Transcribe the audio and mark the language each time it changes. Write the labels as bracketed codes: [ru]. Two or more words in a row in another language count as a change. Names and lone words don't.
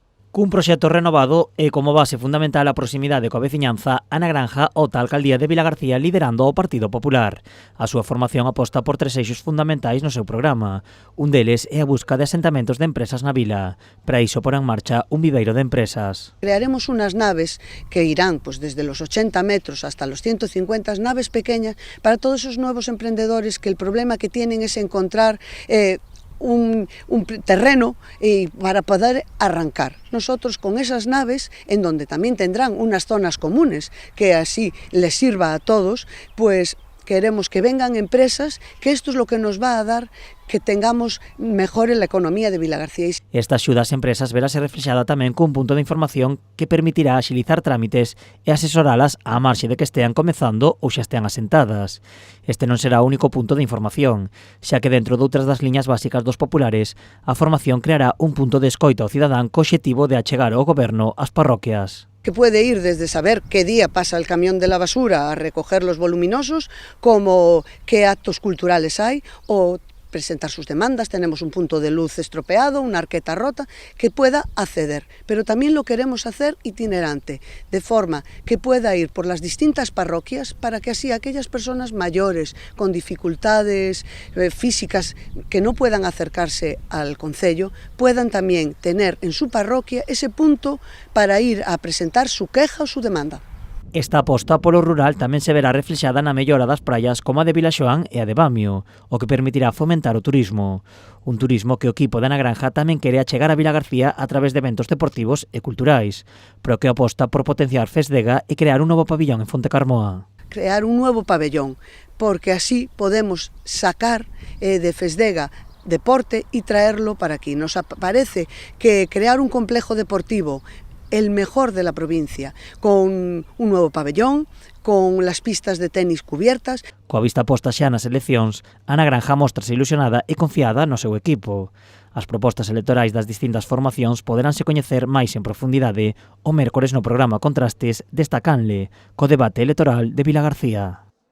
[gl] Cun proxecto renovado e como base fundamental a proximidade coa veciñanza, Ana Granja opta a alcaldía de Vilagarcía liderando o Partido Popular. A súa formación aposta por tres eixos fundamentais no seu programa. Un deles é a busca de asentamentos de empresas na vila. Para iso porá en marcha un viveiro de empresas. [es] Crearemos unas naves que irán desde los 80 metros hasta los 150, naves pequeñas para todos esos nuevos emprendedores que el problema que tienen es encontrar un terreno para poder arrancar. Nosotros con esas naves, en donde también tendrán unas zonas comunes que así les sirva a todos, pues queremos que vengan empresas, que esto es lo que nos va a dar que tengamos mejor la economía de Vilagarcía. [gl] Esta axuda ás empresas verase reflexada tamén cun punto de información que permitirá axilizar trámites e asesoralas á marxe de que estean comezando ou xa estean asentadas. Este non será o único punto de información, xa que dentro doutras das liñas básicas dos populares, a formación creará un punto de escoita ao cidadán co obxectivo de achegar ao goberno ás parroquias. [es] Que puede ir desde saber qué día pasa el camión de la basura a recoger los voluminosos, como qué actos culturales hay, o presentar sus demandas. Tenemos un punto de luz estropeado, una arqueta rota, que pueda acceder. Pero también lo queremos hacer itinerante, de forma que pueda ir por las distintas parroquias para que así aquellas personas mayores, con dificultades físicas, que no puedan acercarse al concello, puedan también tener en su parroquia ese punto para ir a presentar su queja o su demanda. [gl] Esta aposta polo rural tamén se verá reflexada na mellora das praias como a de Vilaxoán e a de Bamio, o que permitirá fomentar o turismo. Un turismo que o equipo de Ana Granja tamén quere achegar a Vilagarcía a través de eventos deportivos e culturais, pero que aposta por potenciar Fesdega e crear un novo pabillón en Fontecarmoa. [es] Crear un nuevo pabellón, porque así podemos sacar de Fesdega deporte y traerlo para aquí. Nos parece que crear un complejo deportivo el mejor de la provincia, con un nuevo pabellón, con las pistas de tenis cubiertas. [gl] Coa vista posta xa nas eleccións, Ana Granja mostrase ilusionada e confiada no seu equipo. As propostas electorais das distintas formacións poderánse coñecer máis en profundidade o mércores no programa Contrastes desta canle, co debate electoral de Vilagarcía.